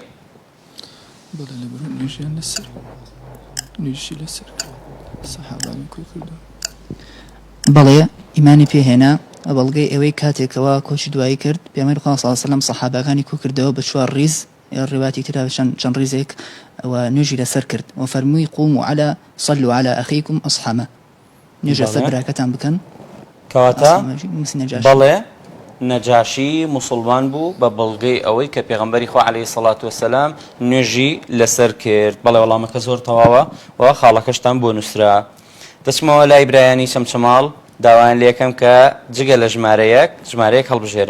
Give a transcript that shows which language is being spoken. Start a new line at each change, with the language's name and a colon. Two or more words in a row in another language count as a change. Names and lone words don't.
Central Kurdish: بەڵێ لەبەر نوێژیان لەسەر نوێژی لەسەر سەحابانی کوی کردو بەڵێ ئیمانی پێهێنا بەڵگەی ئەوەی کاتێکەوە کۆچی دوایی کرد پێغەمبەری خوا
Arabic: صلی الله علیه و سلم
Central Kurdish: سەحابەکانی کو کردەوە بە 4 ڕیز ڕواتی ترا چەند ڕیزێک ئەوە نوێژی لەسەر کرد و فەرمووی
Arabic: قوموا على صلوا على أخيكم أصحمة
Central Kurdish: نوێژ لەسەر براکەتان بکەن کەواتە بەڵێ نەجاشی موسڵمان بوو بە بەڵگەی ئەوەی کە پێغەمبەری خوا
Arabic: عەلەیهی سەڵات وسەلام
Central Kurdish: نوێژی لەسەر کرد. بەڵێ وەڵامەکە زۆر تەواوە و خاڵەکەشتان بۆ نووسرا. دەچمەوە لای برایانی چەمچەماڵ داوایان لێ یەکەم کە جگە لە ژمارەیەک هەڵبژێرن.